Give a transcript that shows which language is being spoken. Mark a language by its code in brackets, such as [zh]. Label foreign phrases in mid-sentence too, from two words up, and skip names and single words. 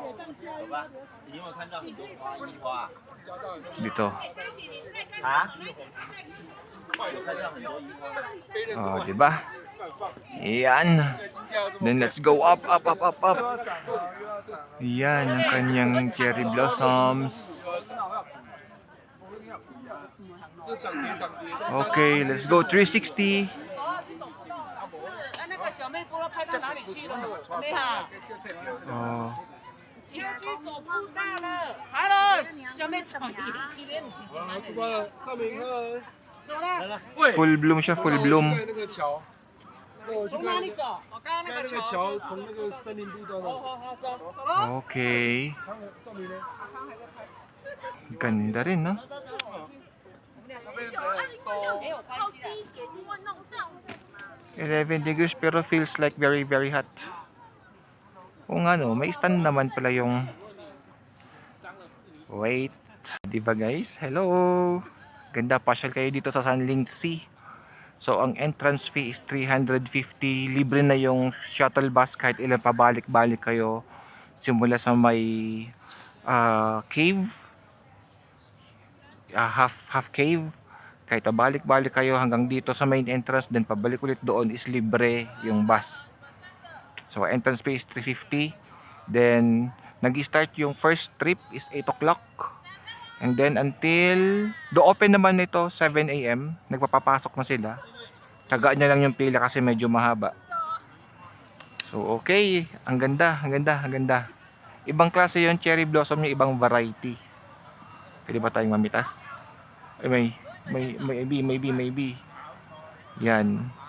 [tl] Dito. Oh, di ba? Yan. [en] Then let's go up. [tl] Yan ang kanyang [en] cherry blossoms. Okay, let's go 360. Oh. [zh] 要去走步道了。Hello，小妹闯一天，其实蛮出发了，上面看。走了。 [en] Full bloom siya, full bloom. [zh] 那个桥，那我去从看哪里走？我刚刚那个那个桥，从那个森林步道那。好，走了。 Okay. 上面呢？ [tl] Ganda rin, no? [zh] 没有关系的。 [en] 11 degrees pero feels like very very hot. [tl] Kung may stand naman pala yung wait, di ba guys? Hello. Ganda, pasyal kayo dito sa Sunlingxi. So ang [en] entrance fee [tl] is 350. Libre na yung [en] shuttle bus [tl] kahit ilan pabalik-balik kayo simula sa may cave, half cave. Kahit pabalik-balik kayo hanggang dito sa [en] main entrance, [tl] then pabalik ulit doon is libre yung bus. [en] So entrance fee is 350. Then [tl] nag-start yung [en] first trip is 8 o'clock. And then until open [tl] naman nito 7 AM, nagpapapasok na sila. Tagaan niya lang yung pila kasi medyo mahaba. So okay, ang ganda. Ibang klase yung [en] cherry blossom [tl] niya, ibang variety. Pwede ba tayong mamitas? Ay, maybe. Yan.